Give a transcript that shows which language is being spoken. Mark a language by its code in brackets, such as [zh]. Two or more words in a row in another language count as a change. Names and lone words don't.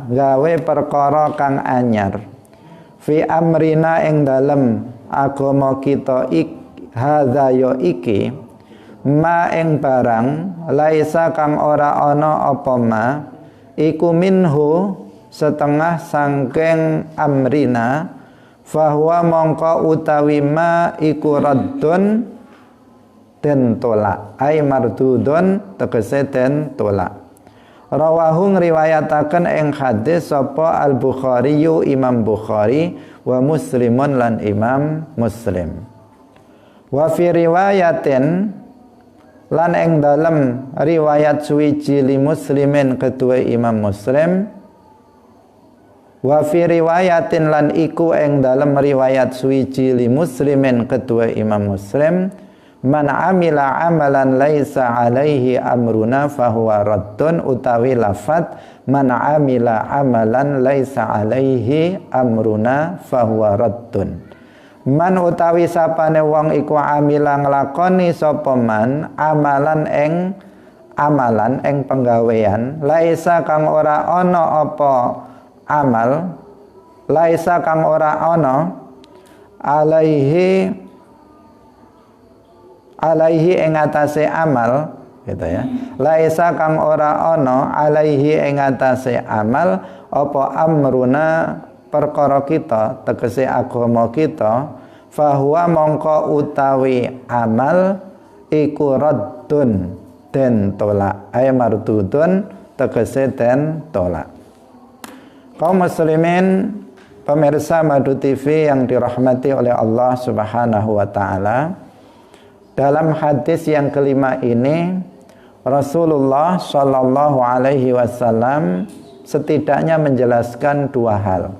[jv] gawe perkara kang anyar [ar] في أمرنا [jv] ing dalem agama kita hadza ya iki ma ing barang laisa kang ora ana apa ma iku minhu setengah sangking [ar] أمرنا فهو [jv] mongko utawi ma iku raddun den tolak [ar] أي مردود [jv] tegese den tolak. Rawahu ngriwayataken ing hadis sapa Al-Bukhari Imam Bukhari wa Muslimun lan Imam Muslim. [ar] وفي رواية [jv] lan ing dalem riwayat suwiji [ar] لمسلم [jv] kedua Imam Muslim. [ar] وفي رواية [jv] lan iku ing dalem riwayat suwiji [ar] لمسلم [jv] kedua Imam Muslim. [ar] من عمل عملا ليس عليه أمرنا فهو رد, [jv] utawi lafat [ar] من عمل عملا ليس عليه أمرنا فهو رد. [jv] Man utawi sapane wong iku amila nglakoni sapa man amalan ing penggawean laisa kang ora ana apa amal, laisa kang ora ana alaihi ing atase amal, [id] gitu ya. [jv] Laisa kang ora ana alaihi ing atase amal apa amruna perkara kita, tegese agama kita, fahuwa mongko utawi amal iku raddun den tolak, [ar] أي مردود [jv] tegese den tolak. [id] Kaum muslimin pemirsa Madu TV yang dirahmati oleh Allah [ar] سبحانه وتعالى, [id] dalam hadis yang kelima ini Rasulullah [ar] صلى الله عليه وسلم [id] setidaknya menjelaskan dua hal.